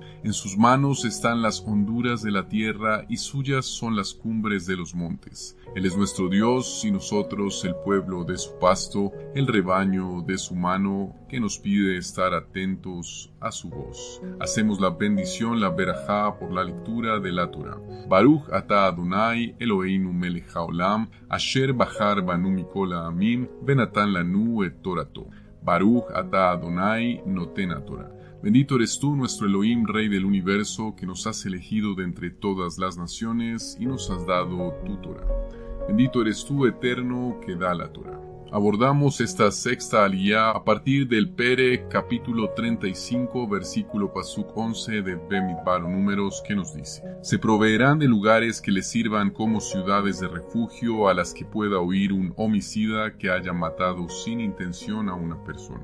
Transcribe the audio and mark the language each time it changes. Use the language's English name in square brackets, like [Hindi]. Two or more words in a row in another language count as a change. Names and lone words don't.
[Spanish] En sus manos están las honduras de la tierra y suyas son las cumbres de los montes. Él es nuestro Dios y nosotros el pueblo de su pasto, el rebaño de su mano, que nos pide estar atentos a su voz. Hacemos la bendición, la berajá, por la lectura de la Torah. [Hebrew] ברוך אתה אדוני אלוהינו מלך העולם אשר בחר בנו מכל העמים ונתן לנו את תורתו. ברוך אתה אדוני נותן תורה. [Spanish] Bendito eres tú, nuestro Elohim, Rey del universo, que nos has elegido de entre todas las naciones y nos has dado tu Torah. Bendito eres tú, Eterno, que da la Torah. Abordamos esta sexta aliyá a partir del Perek, capítulo 35, versículo Pasuk 11 de Bemidbar Números, que nos dice: Se proveerán de lugares que les sirvan como ciudades de refugio a las que pueda huir un homicida que haya matado sin intención a una persona.